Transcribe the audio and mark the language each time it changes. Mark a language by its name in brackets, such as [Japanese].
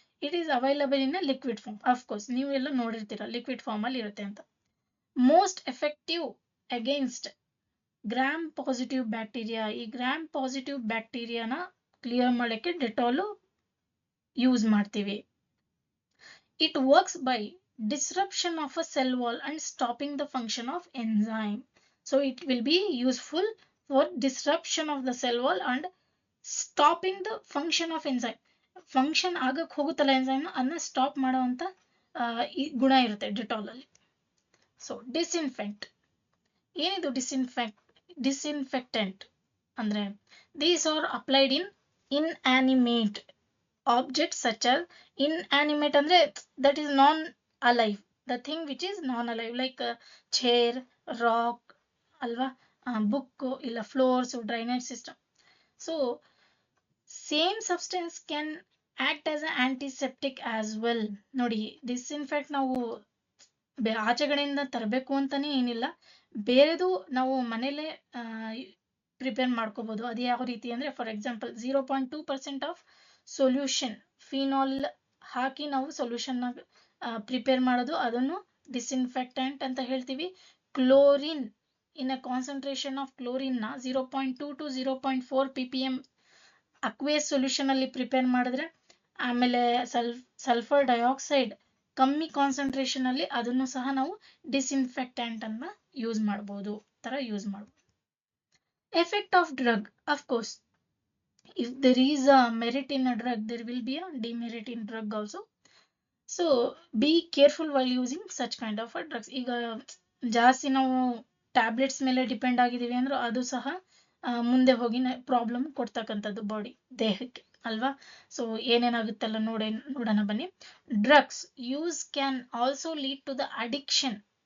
[English] It is available in a liquid form. [Kannada] Of course ನೀವೆಲ್ಲ ನೋಡಿರ್ತೀರ liquid form ಅಲ್ಲಿ ಇರುತ್ತೆ ಅಂತ. [English] Most effective against gram positive bacteria. [Kannada] ಈ ಗ್ರಾಮ್ ಪಾಸಿಟಿವ್ ಬ್ಯಾಕ್ಟೀರಿಯಾನ ಕ್ಲಿಯರ್ ಮಾಡಕ್ಕೆ ಡೆಟಾಲ್ ಯೂಸ್ ಮಾಡ್ತೀವಿ. [English] It works by disruption of a cell wall and stopping the function of enzyme. So it will be useful for disruption of the cell wall and stopping the function of enzyme. [Kannada] Function ಆಗಕ್ಕೆ ಹೋಗುತ್ತಲ್ಲ enzyme, ಅದನ್ನ stop ಮಾಡುವಂತ ಗುಣ ಇರುತ್ತೆ Dettol ಅಲ್ಲಿ. [English] So disinfect. [Kannada] ಏನಿದು disinfectant ಅಂದ್ರೆ, [English] these are applied in inanimate objects such as inanimate ಅಂದ್ರೆ that is non alive, the thing which is non alive, like chair, rock alva, book illa floors, drainage system. So same substance can act as an antiseptic as well. [Kannada] ನೋಡಿ disinfect ನಾವು ಆಚೆಗಡೆಯಿಂದ ತರಬೇಕು ಅಂತಾನೆ ಏನಿಲ್ಲ, ಬೇರೆದು ನಾವು ಮನೇಲೆ prepare ಮಾಡ್ಕೋಬಹುದು. ಅದು ಯಾವ ರೀತಿ ಅಂದ್ರೆ, for example 0.2% of solution phenol ಹಾಕಿ ನಾವು ಸೊಲ್ಯೂಷನ್ ಪ್ರಿಪೇರ್ ಮಾಡೋದು, ಅದನ್ನು ಡಿಸ್ಇನ್ಫೆಕ್ಟೆಂಟ್ ಅಂತ ಹೇಳ್ತೀವಿ. Chlorine, in a concentration of chlorine ನ 0.2 to 0.4 ppm ಅಕ್ವೇಸ್ ಸೊಲ್ಯೂಷನ್ ಅಲ್ಲಿ ಪ್ರಿಪೇರ್ ಮಾಡಿದ್ರೆ, ಆಮೇಲೆ ಸಲ್ಫರ್ ಡೈಆಕ್ಸೈಡ್ ಕಮ್ಮಿ ಕಾನ್ಸಂಟ್ರೇಷನ್ ಅಲ್ಲಿ, ಅದನ್ನು ಸಹ ನಾವು ಡಿಸ್ಇನ್ಫೆಕ್ಟೆಂಟ್ ಅನ್ನ ಯೂಸ್ ಮಾಡಬಹುದು, ತರ ಯೂಸ್ ಮಾಡಬಹುದು. [English] Effect of drug, of course if there is a merit in a drug, there will be a demerit in drug also. So be careful while using such kind of a drugs. [Kannada] ಈಗ ಜಾಸ್ತಿ ನಾವು tablets ಮೇಲೆ depend ಆಗಿದೀವಿ ಅಂದ್ರೆ ಅದು ಸಹ ಮುಂದೆ ಹೋಗಿ problem ಕೊಡ್ತಕ್ಕಂಥದ್ದು ಬಾಡಿ ದೇಹಕ್ಕೆ ಅಲ್ವಾ. [English] so [Kannada] ಏನೇನಾಗುತ್ತಲ್ಲ ನೋಡೋಣ ಬನ್ನಿ. [English] Drugs use can also lead to the addiction.